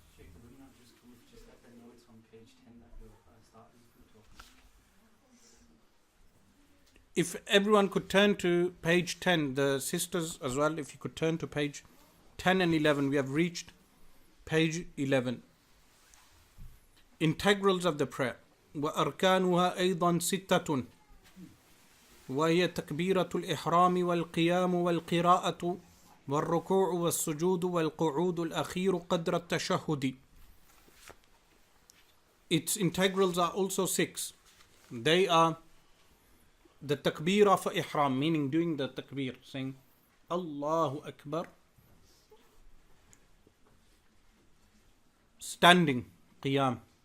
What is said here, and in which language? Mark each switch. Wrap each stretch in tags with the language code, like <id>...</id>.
<en>Shaykh, would you not just let them know it's on page 10 that we're starting to talk? If everyone could turn to page 10, the sisters as well, if you could turn to page 10 and 11, we have reached page 11. Integrals of the prayer.</en> <ar>وأركانها أيضا ستة وهي تكبيرة الإحرام والقيام والقراءة والركوع والسجود والقعود الأخير قدر التشهد.</ar> <en>Its integrals are also 6. They are the takbirah for ihram, meaning doing the takbir, saying Allahu Akbar, standing, qiyam.</en>